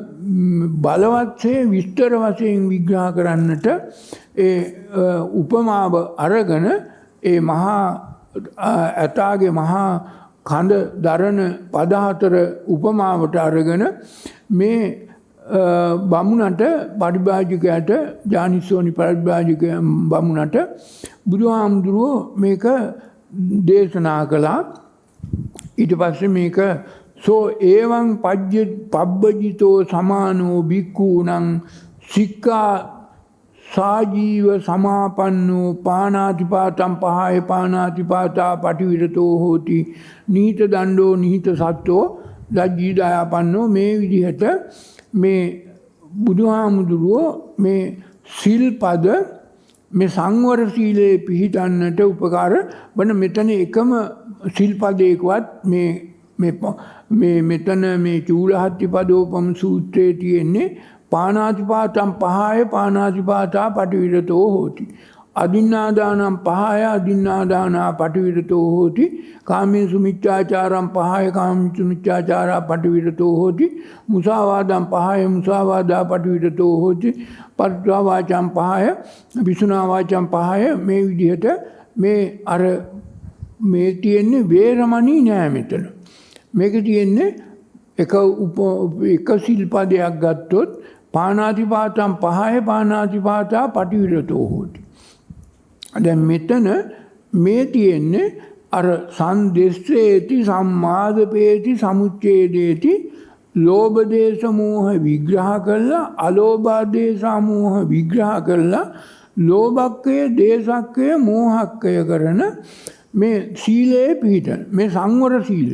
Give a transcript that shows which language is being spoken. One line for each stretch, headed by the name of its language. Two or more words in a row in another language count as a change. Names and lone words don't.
Sinhala: බලවත්සේ විස්තර වශයෙන් විග්‍රහ කරන්නට ඒ උපමාව අරගෙන ඒ මහා ඇතාගේ මහා කඳ දරන පද හතර උපමාවට අරගෙන මේ බමුණට පරිබ්‍රාජකයාට ඥානිසෝනි පරිබ්‍රාජක බමුණට බුදුහාමුදුරුවෝ මේක දේශනා කළා. ඊට පස්සේ මේක
Pali: සෝ ඒවං පබ්බජිතෝ සමානෝ භික්ඛූණං සික්ඛා සාජීව සමාපන්නෝ පානාතිපාතං පහය පානාතිපාතා පටිවිරතෝ හෝති නීත දණ්ඩෝ නීත සත්තෝ ලජ්ජීදායපන්නෝ.
Sinhala: මේ විදිහට මේ බුදුහාමුදුරුවෝ මේ සිල්පද මේ සංවර සීලයේ පිහිටන්නට උපකාර වන මෙතන එකම සිල්පදයකවත් මෙතන මේ චූලහත්තිපදෝපම සූත්‍රයේ තියෙන්නේ
Pali: පාණාතිපාතම් පහය පාණාතිපාතා පටිවිරතෝ හෝති. අදින්නාදානම් පහය අදින්නාදානා පටිවිරතෝ හෝති. කාමේසු මිච්ඡාචාරම් පහය කාමේසු මිච්ඡාචාරා පටිවිරතෝ හෝති. මුසාවාදම් පහය මුසාවාදා පටිවිරතෝ හෝති. පරුසා වාචම් පහය විසුනා වාචම් පහය
Sinhala: මේ විදිහට මේ අර මේ තියෙන්නේ වේරමණී නෑ මෙතන. මේක තියෙන්නේ එක සිල්පදයක් ගත්තොත්
Pali: පාණාතිපාතම් පහය පාණාතිපාතා පටිවිරතෝ හෝති.
Sinhala: දැන් මෙතන මේ තියෙන්නේ අර
Pali: සංදෙස්සේති සම්මාදපේති සමුච්ඡේදේති
Sinhala: ලෝභ දේශ මෝහ විග්‍රහ කළා අලෝභ දේශ මෝහ විග්‍රහ කළා ලෝභක්කය දේශක්කය මෝහක්කය කරන මේ සීලයේ පිහිටන මේ සංවර සීලය.